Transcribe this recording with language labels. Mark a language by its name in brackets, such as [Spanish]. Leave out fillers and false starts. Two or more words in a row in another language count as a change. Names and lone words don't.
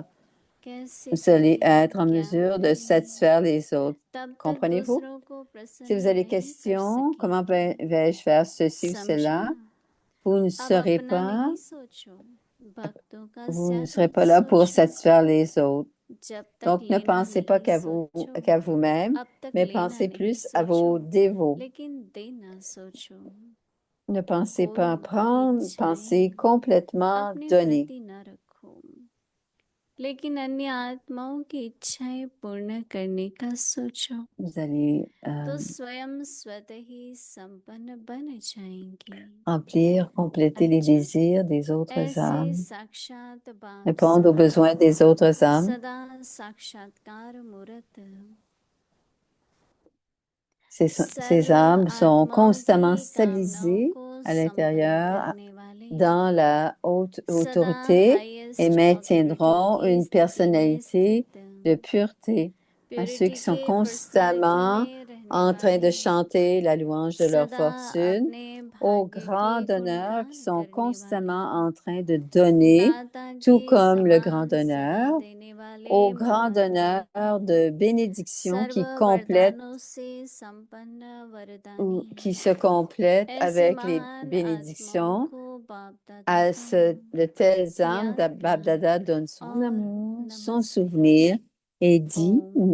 [French] Vous allez être en mesure de satisfaire les autres. Comprenez-vous? Si vous avez des questions, comment vais-je faire ceci ou cela? Vous ne serez pas là pour satisfaire les autres. [Hindi] जब तक [French] Donc, ne [Hindi] लेना [French] pensez pas [Hindi] नहीं [French] qu'à [Hindi] सोचो, [French] vous-même, [Hindi] अब तक [French] mais [Hindi] लेना [French] pensez [Hindi] नहीं [French] plus à vos [Hindi] सोचो, [French] dévots. [Hindi] लेकिन देना सोचो। [French] Ne pensez pas à [Hindi] कोई भी [French] prendre, pensez [Hindi] इच्छाएं [French] complètement [Hindi] अपने [French] donner. [Hindi] प्रति न रखो, लेकिन अन्य आत्माओं की इच्छाएं पूर्ण करने का सोचो, [French] Vous allez [Hindi] तो स्वयं स्वतः ही संपन्न बन जाएंगे। [French] remplir, compléter les [Hindi] अच्छा, [French] désirs des autres [Hindi] ऐसे [French] âmes, [Hindi] साक्षात बाप [French] répondre aux besoins [Hindi] सदा [French] des autres âmes. [Hindi] सदा साक्षात्कार मूर्त [French] Ces [Hindi] सर्व [French] âmes sont [Hindi] आत्माओं [French] constamment [Hindi] की कामनाओं [French] stabilisées [Hindi] को [French] à [Hindi] संपन्न [French] l'intérieur [Hindi] करने वाले [French] dans la haute [Hindi] सदा [French] autorité et [Hindi] हाईएस्ट [French] maintiendront [Hindi] ऑथोरिटी की [French] une [Hindi] स्थिति में [French] personnalité [Hindi] स्थित [French] de pureté à ceux [Hindi] प्योरिटी [French] qui sont [Hindi] के प्रसाद [French] constamment [Hindi] में रहने [French] en train de [Hindi] वाले [French] chanter la louange de leur [Hindi] सदा [French] fortune, [Hindi] अपने [French] aux [Hindi] भाग्य [French] grands [Hindi] के [French] donneurs qui [Hindi] गुणगान [French] sont [Hindi] करने [French] constamment [Hindi] वाले [French] en train de donner, [Hindi] दाता [French] tout [Hindi] के [French] comme le grand [Hindi] समान सेवा [French] donneur, [Hindi] देने वाले [French] aux grands [Hindi] महान [French] donneurs de bénédiction [Hindi] सर्व [French] qui complètent [Hindi] वरदानों से संपन्न [French] ou [Hindi] वरदानी [French] qui se complètent [Hindi] ऐसे [French] avec les [Hindi] महान आत्माओं [French] bénédictions. [Hindi] को बाप दादा [French] À [Hindi] का [French] de telles âmes, [Hindi] याद [French] Bab Dada donne son [Hindi] और [French] amour, son [Hindi] नमस्ते। [French] souvenir et dit [Hindi] ओम